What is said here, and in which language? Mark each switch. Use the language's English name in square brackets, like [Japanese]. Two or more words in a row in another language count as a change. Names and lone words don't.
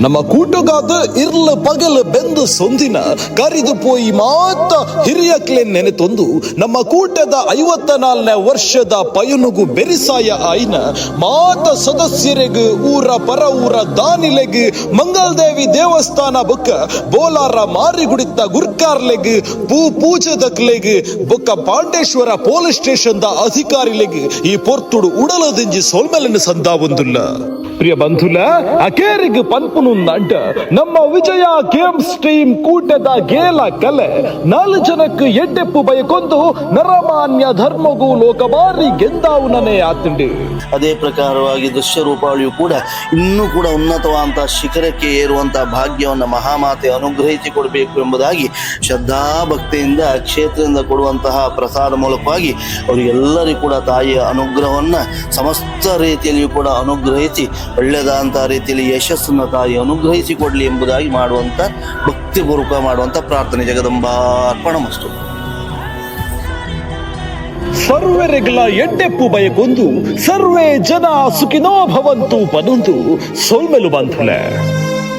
[Tulu] ನಮ್ಮ ಕೂಟಗಾದ ಇರ್ಲ ಪಗಲ ಬೆಂದು ಸೊಂದಿನ ಕರಿದು ಪೋಯಿ ಮಾತ ಹಿರಿಯಕ್ಲೆ ನೆನೆತೊಂದು ನಮ್ಮ ಕೂಟದ 54ನೇ ವರ್ಷದ ಪಯನುಗು ಬೆರಿಸಾಯ ಆಯ್ನ ಮಾತ ಸದಸ್ಯರೆಗ್ ಊರ ಪರ ಊರ ದಾನಿಲೆಗ್ ಮಂಗಲ್ದೇವಿ ದೇವಸ್ಥಾನ ಬೊಕ್ಕ ಬೋಲಾರ ಮಾರಿಗುಡಿತ ಗುರ್ಕಾರ್ಲೆಗ್ ಪೂಜೆದಕ್ಲೆಗ್ ಬೊಕ್ಕ ಪಾಂಡೇಶ್ವರ [English] police station [Tulu] ದ ಅಧಿಕಾರಿಲೆಗ್ ಈ ಪೊರ್ತುಡು ಉಡಲದಿಂಜಿ ಸೋಲ್ಮೆಲನ್ನು ಸಂದಾ ಒಂದುಲ್ಲ. ಪ್ರಿಯ ಬಂಧುಲ ಅಕೇರಿಗ್ ಪನ್ಪುನುಂದಂಡ ನಮ್ಮ ವಿಜಯ ಗೇಮ್ಸ್ ಟೀಮ್ ಕೂಟದ ಗೇಲ ಕಲೆ 4 ಜನಕ್ಕೆ ಎಡ್ಡೆಪ್ಪು ಬಯಕೊಂದು ನರಮಾನ್ಯ ಧರ್ಮಗೂ ಲೋಕಬಾರಿ ಗೆದ್ದಾವುನನೇ ಆತಂಡು. [Kannada] ಅದೇ ಪ್ರಕಾರವಾಗಿ ದೃಶ್ಯ ರೂಪಾವಳಿಯು ಕೂಡ ಇನ್ನೂ ಕೂಡ ಉನ್ನತವಾದಂತಹ ಶಿಖರಕ್ಕೆ ಏರುವಂತಹ ಭಾಗ್ಯವನ್ನು ಮಹಾಮಾತೆ ಅನುಗ್ರಹಿಸಿ ಕೊಡಬೇಕು ಎಂಬುದಾಗಿ ಶ್ರದ್ಧಾ ಭಕ್ತಿಯಿಂದ ಕ್ಷೇತ್ರದಿಂದ ಕೊಡುವಂತಹ ಪ್ರಸಾದ ಮೂಲಕವಾಗಿ ಅವರಿಗೆಲ್ಲರಿಗೂ ಕೂಡ ತಾಯಿಯ ಅನುಗ್ರಹವನ್ನ ಸಮಸ್ತ ರೀತಿಯಲ್ಲಿಯೂ ಕೂಡ ಅನುಗ್ರಹಿಸಿ ಒಳ್ಳೆಯದಾದಂತಹ ರೀತಿಯಲ್ಲಿ ಯಶಸ್ಸನ್ನು ತಾಯಿ ಅನುಗ್ರಹಿಸಿ ಕೊಡಲಿ ಎಂಬುದಾಗಿ ಮಾಡುವಂತ ಭಕ್ತಿಪೂರ್ವಕ ಮಾಡುವಂತ ಪ್ರಾರ್ಥನೆ. [Sanskrit] ಜಗದಂಬಾರ್ಪಣಮಸ್ತು. [Tulu] ಸರ್ವರೆಗಳ ಎಡ್ಡೆಪ್ಪು ಬಯಕೊಂದು [Sanskrit] ಸರ್ವೇ ಜನ ಸುಖಿನೋ ಭವಂತು [Tulu] ಪನೊಂದು ಸೋಲ್ಮೆಲು ಬಂಧುಲೆ.